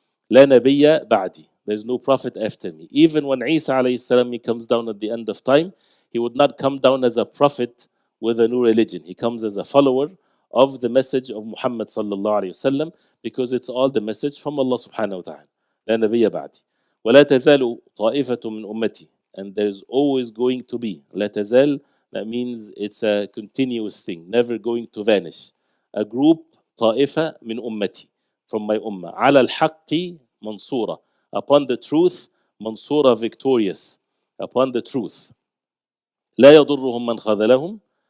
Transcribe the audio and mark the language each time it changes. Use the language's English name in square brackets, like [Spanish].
[Arabic] La Nabiyya Ba'di. [English] There's no prophet after me. Even when Isa alayhi he comes down at the end of time, he would not come down as a prophet with a new religion. He comes as a follower of the message of Muhammad sallallahu alayhi wasallam, because it's all the message from Allah subhanahu wa ta'ala. [Arabic] لا نبي بعدي ولا تزال طائفة من أمتي. [English] And there's always going to be. [Arabic] لا تزال, [English] that means it's a continuous thing, never going to vanish. A group, [Arabic] طائفة من أمتي, [English] from my ummah. [Arabic] على الحق منصورة. [English] Upon the truth, منصورة, victorious. Upon the truth. [Arabic] لا يضرهم من خذلهم.